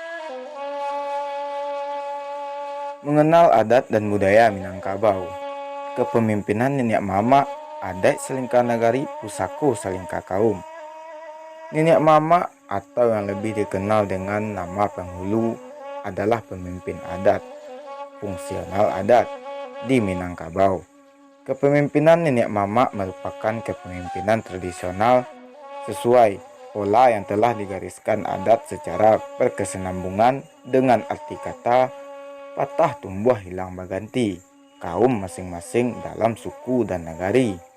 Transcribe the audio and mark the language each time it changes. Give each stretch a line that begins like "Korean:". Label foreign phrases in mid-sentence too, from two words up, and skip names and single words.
Indonesian: Mengenal adat dan budaya Minangkabau.
Minangkabau: Kepemimpinan Nenek Mama adat Selingkah Nagari Pusako Salingkah Kaum.
Indonesian: Nenek Mama atau yang lebih dikenal dengan nama penghulu adalah pemimpin adat, fungsional adat di Minangkabau. Kepemimpinan Nenek Mama merupakan kepemimpinan tradisional sesuai pola yang telah digariskan adat secara berkesinambungan dengan arti kata patah tumbuh hilang berganti kaum masing-masing dalam suku dan nagari.